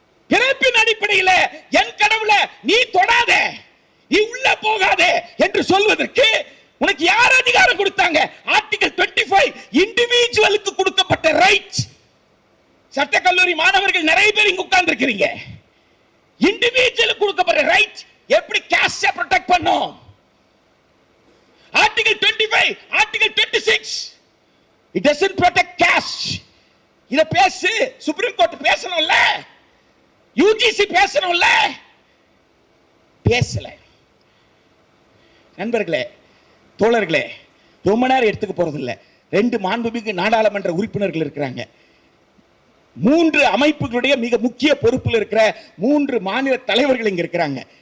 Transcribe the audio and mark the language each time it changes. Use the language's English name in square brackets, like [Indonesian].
[Tamil] பிறப்பின் அடிப்படையில் என் கடவுளை நீ தொடாத, நீ உள்ள போகாத என்று சொல்வதற்கு உனக்கு யார் அதிகாரம் கொடுத்தாங்க? ஆர்டிகல் 25 இண்டிவிஜுவலுக்கு கொடுக்கப்பட்ட ரைட். சட்டக்கல்லூரி மாணவர்கள் நிறைய பேர் இங்க உட்கார்ந்து இருக்கிறீங்க. இண்டிவிஜுவலுக்கு கொடுக்கப்பட்ட ரைட் எப்படி காஸ்ட் ப்ரொடெக்ட் பண்ணும்? [English] Article 25, article 26 it doesn't protect caste. [Tamil] இத பேசு, சுப்ரீம் கோர்ட் பேசணும்ல, யூஜிசி பேசணும்ல, பேசல. நண்பர்களே, தோழர்களே, ரொம்ப நேரம் எடுத்துக்க போறது இல்ல. 2 மாண்புமிகு நாடாளுமன்ற உறுப்பினர்கள் இருக்கிறாங்க. 3 அமைப்புகளுடைய மிக முக்கிய பொறுப்பில் இருக்கிற 3 மாநில தலைவர்கள் இங்க இருக்கிறாங்க.